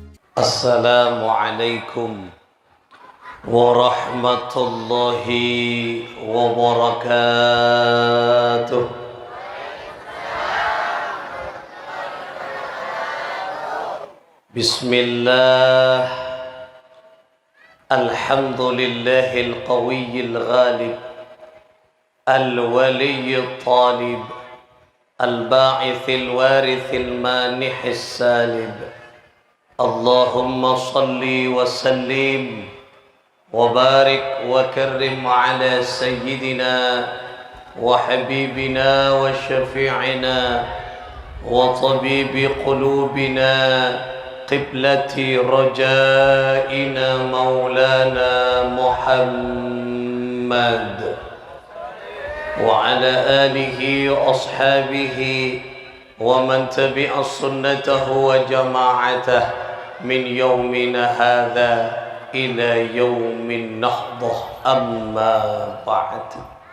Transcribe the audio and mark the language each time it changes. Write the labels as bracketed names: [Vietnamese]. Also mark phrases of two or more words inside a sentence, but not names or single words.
[Arabic] السلام عليكم ورحمة الله وبركاته. Bismillah. الحمد لله القوي الغالب، الولي الطالب, الباعث الوارث مانح السلب. اللهم صل وسلم وبارك وكرم على سيدنا وحبيبنا وشفيعنا وطبيب قلوبنا قبلة رجائنا مولانا محمد وعلى آله وأصحابه ومن تبع سنته وجماعته من يومنا هذا إلى يوم النهضة، أما بعد.